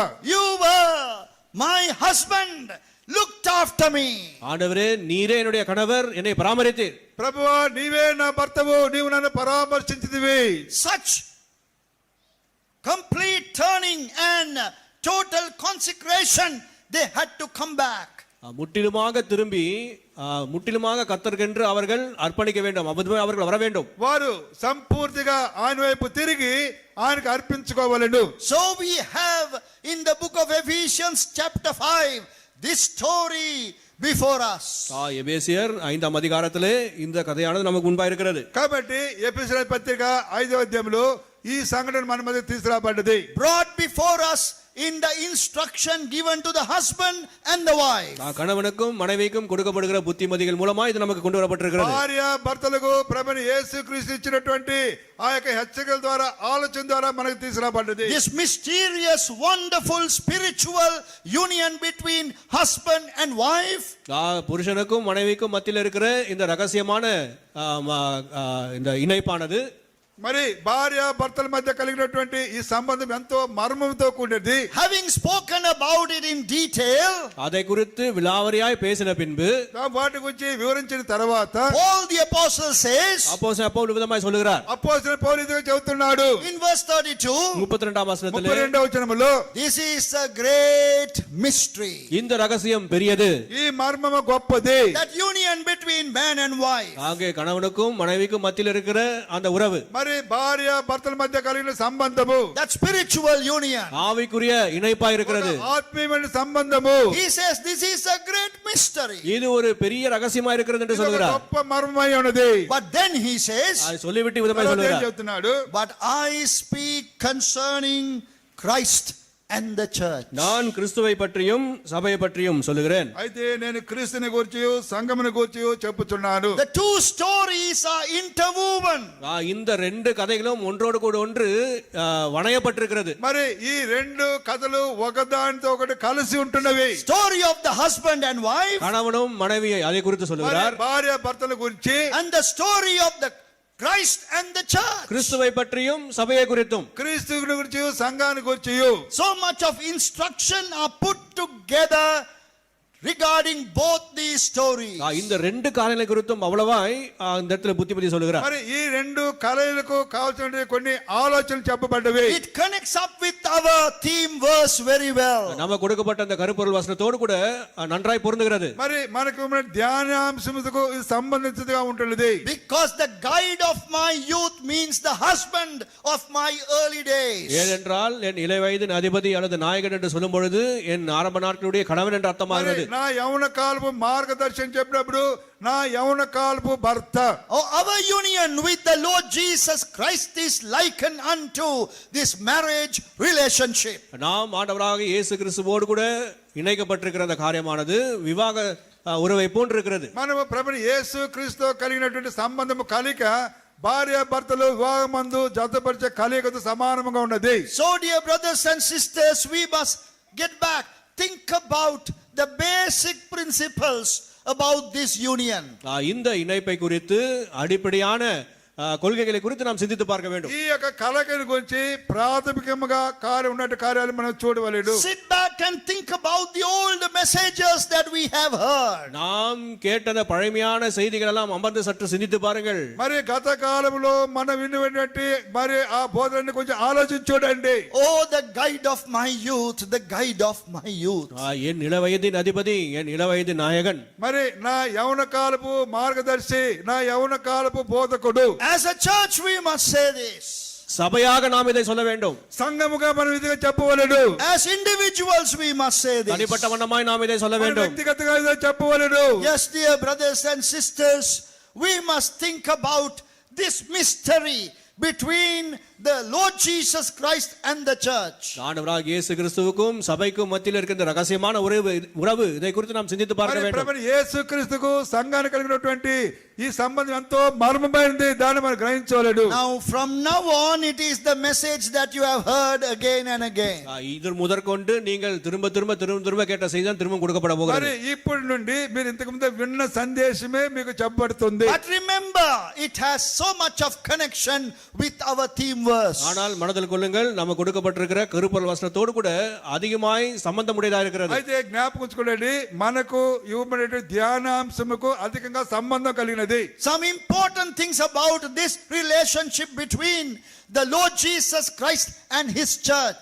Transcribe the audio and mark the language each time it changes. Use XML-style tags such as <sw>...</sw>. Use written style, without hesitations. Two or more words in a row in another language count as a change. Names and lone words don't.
<en>You were my husband, looked after me.</en> <ta>ஆண்டவரே நீரே என்னுடைய கணவர், என்னை பராமரித்தீர்.</ta> <te>ప్రభువా నీవే నా భర్తవు, నీవు నన్ను పరామర్శించితివి.</te> <en>Such complete turning and total consecration, they had to come back.</en> <ta>முற்றிலுமாக திரும்பி முற்றிலுமாக கர்த்தருக்கென்று அவர்கள் அர்ப்பணிக்க வேண்டும், அவர்கள் வர வேண்டும்.</ta> <te>వారు సంపూర్తిగా ఆయన వైపు తిరిగి ఆయనకు అర్పించుకోవాలను.</te> <en>So we have in the book of Ephesians chapter 5 this story before us.</en> <ta>எபேசியர் 5ஆம் அதிகாரத்திலே இந்த கதையானது நமக்கு முன்பாக இருக்கிறது.</ta> <te>కాబట్టి ఎఫెసీయుల పత్రిక 5వ అధ్యాయంలో ఈ సంఘటన మన మధ్య తీసుకురాబడ్డది.</te> <en>Brought before us in the instruction given to the husband and the wife.</en> <ta>கணவனுக்கும் மனைவிக்கும் கொடுக்கப்படுகிற புத்திமதிகள் மூலமா இது நமக்கு கொண்டு வரப்பட்டிருக்கிறது.</ta> <te>భార్య భర్తలకు ప్రభువైన యేసుక్రీస్తు ఇచ్చినటువంటి ఆ యొక్క హెచ్చరికల ద్వారా ఆలోచన ద్వారా మనకు తీసుకురాబడ్డది.</te> <en>This mysterious wonderful spiritual union between husband and wife.</en> <ta>புருஷனுக்கும் மனைவிக்கும் மத்தியில் இருக்கிற இந்த ரகசியமான இந்த இணைப்பானது</ta> <te>మరి భార్య భర్తల మధ్య కలిగినటువంటి ఈ సంబంధం ఎంతో మర్మంతో కూడినది.</te> <en>Having spoken about it in detail,</en> <ta>அதை குறித்து விலாவரியாய் பேசின பின்பு</ta> <te>వాటి గురించి వివరించిన తర్వాత</te> <en>Paul the apostle says,</en> <ta>அப்போஸ்தலன் பவுல் விதமாய் சொல்லுகிறார்.</ta> <te>అపోస్తలుడైన పౌలు ఇదిగో చెబుతున్నాడు</te> <en>in verse 32,</en> <ta>32ஆம் வசனத்திலே</ta> <te>32వ వచనములో</te> <en>this is a great mystery.</en> <ta>இந்த ரகசியம் பெரியது,</ta> <te>ఈ మర్మము గొప్పది.</te> <en>That union between man and wife.</en> <ta>ஆங்கே கணவனுக்கும் மனைவிக்கும் மத்தியில் இருக்கிற அந்த உறவு,</ta> <te>మరి భార్య భర్తల మధ్య కలిగిన సంబంధము,</te> <en>That spiritual union.</en> <ta>ஆவிக்குரிய இணைப்பாய் இருக்கிறது.</ta> <te>ఆత్మీయమైన సంబంధము,</te> <en>He says this is a great mystery.</en> <ta>இது ஒரு பெரிய ரகசியமா இருக்கிறது என்று</ta> <te>ఇది ఒక</te> <ta>சொல்கிறார்.</ta> <te>గొప్ప మర్మమై ఉన్నది.</te> <en>But then he says,</en> <ta>அதை சொல்லிவிட்டு விதமாய்</ta> <te>తర్వాత ఏం</te> <ta>சொல்கிறார்.</ta> <te>చెప్తున్నాడు?</te> <en>but I speak concerning Christ and the church.</en> <ta>நான் கிறிஸ்துவை பற்றியும் சபையை பற்றியும் சொல்லுகிறேன்.</ta> <te>అయితే నేను క్రీస్తుని గురించి సంఘముని గురించి చెప్పుచున్నాను.</te> <en>The two stories are interwoven.</en> <ta>இந்த ரெண்டு கதைகளும் ஒன்றோடு கூட ஒன்று வணையப்பட்டிருக்கிறது.</ta> <te>మరి ఈ రెండు కథలు ఒకదానితో ఒకటి కలిసి ఉంటున్నవి.</te> <en>Story of the husband and wife,</en> <ta>கணவனும் மனைவியை அதை குறித்து</ta> <te>మరి</te> <ta>சொல்லுகிறார்.</ta> <te>భార్య భర్తల గురించి,</te> <en>and the story of the Christ and the church.</en> <ta>கிறிஸ்துவை பற்றியும் சபையை குறித்தும்.</ta> <te>క్రీస్తుని గురించి సంఘాన్ని గురించి.</te> <en>So much of instruction are put together regarding both these stories.</en> <ta>இந்த ரெண்டு காரியங்களை குறித்தும் அவ்வளவாய் இந்த இடத்துல புத்திமதி சொல்லுகிறார்.</ta> <te>మరి ఈ రెండు కళలకు కావాల్సిన కొన్ని ఆలోచనలు చెప్పబడ్డవి.</te> <en>It connects up with our theme verse very well.</en> <ta>நம்ம கொடுக்கப்பட்ட அந்த கருப்பொருள் வசனத்தோடு கூட நன்றாய் பொருந்துகிறது.</ta> <te>మరి మనకు ఉన్న ధ్యానాంశముకు ఇది సంబంధించినదిగా ఉంటున్నది.</te> <en>Because the guide of my youth means the husband of my early days.</en> <ta>ஏனென்றால் என் இளை வயதின் அதிபதி அல்லது நாயகன் என்று சொல்லும் பொழுது என் ஆரம்ப நாட்களுடைய கணவன் என்று அர்த்தமாகிறது.</ta> <te>నా యవన కాలపు మార్గదర్శనం చెప్పినప్పుడు నా యవన కాలపు భర్త.</te> <en>Oh, our union with the Lord Jesus Christ is likened unto this marriage relationship.</en> <ta>நாம் ஆண்டவராக இயேசு கிறிஸ்துவோடு கூட இணைக்கப்பட்டிருக்கிற அந்த காரியமானது விவாக உறவை போன்றிருக்கிறது.</ta> <te>మనము ప్రభువు యేసు క్రీస్తు కలిగినటువంటి సంబంధము కలిక భార్య భర్తలు వివాహమందు జతపరిచే కలికతో సమానంగా ఉన్నది.</te> <en>So dear brothers and sisters, we must get back, think about the basic principles about this union.</en> <ta>இந்த இணைப்பை குறித்து அடிப்படையான கொள்கைகளை குறித்து நாம் சிந்தித்து பார்க்க வேண்டும்.</ta> <te>ఈ యొక్క కలకని గురించి ప్రాథమికంగా ఉన్నట్టు కార్యాలు మనం చూడవలెను.</te> <en>Sit back and think about the old messages that we have heard.</en> <ta>நாம் கேட்ட பழமையான செய்திகள் எல்லாம் அமர்ந்து சற்று சிந்தித்து பாருங்கள்.</ta> <te>మరి గత కాలంలో మనం విన్నటువంటి మరి ఆ బోధనని కొంచెం ఆలోచించి చూడండి.</te> <en>Oh, the guide of my youth, the guide of my youth.</en> <ta>என் இளவயதின் அதிபதி, என் இளவயதின் நாயகன்.</ta> <te>మరి నా యవన కాలపు మార్గదర్శి, నా యవన కాలపు బోధకుడు.</te> <en>As a church we must say this.</en> <ta>சபையாக நாம் இதை சொல்ல வேண்டும்.</ta> <te>సంఘముగా మనం ఇదిగా చెప్పవలెను.</te> <en>As individuals we must say this.</en> <ta>தனிப்பட்ட வண்ணமாய் நாம் இதை சொல்ல வேண்டும்.</ta> <te>వ్యక్తిగతంగా ఇదిగా చెప్పవలెను.</te> <en>Yes, dear brothers and sisters, we must think about this mystery between the Lord Jesus Christ and the church.</en> <ta>ஆண்டவராகிய இயேசு கிறிஸ்துவுக்கும் சபைக்கும் மத்தியில் இருக்கின்ற ரகசியமான உறவு இதை குறித்து நாம் சிந்தித்து பார்க்க</ta> <te>మరి</te> <ta>வேண்டும்.</ta> <te>ప్రభువైన యేసుక్రీస్తుకు సంఘానికి కలిగినటువంటి ఈ సంబంధం ఎంతో మర్మమైనది, దాన్ని మనం గ్రహించవలెను.</te> <en>Now from now on it is the message that you have heard again and again.</en> <ta>இது முதற்கொண்டு நீங்கள் திரும்ப கேட்ட செய்தி தான் திரும்ப கொடுக்கப்பட</ta> <te>మరి</te> <ta>போகிறது.</ta> <te>ఇప్పటి నుండి మీరు ఇంతకు ముందు విన్న సందేశమే మీకు చెప్పబడుతుంది.</te> <en>But remember, it has so much of connection with our theme verse.</en> <ta>ஆனால் மனதில் கொள்ளுங்கள், நம்ம கொடுக்கப்பட்டிருக்கிற கருப்பொருள் வசனத்தோடு கூட அதிகமாய் சம்பந்தமுடையதா இருக்கிறது.</ta> <te>అయితే జ్ఞాపకం ఉంచుకోండి, మనకు ఇవ్వబడే ధ్యానాంశముకు అధికంగా సంబంధం కలిగినది.</te> <en>Some important things about this relationship between the Lord Jesus Christ and his church.</en>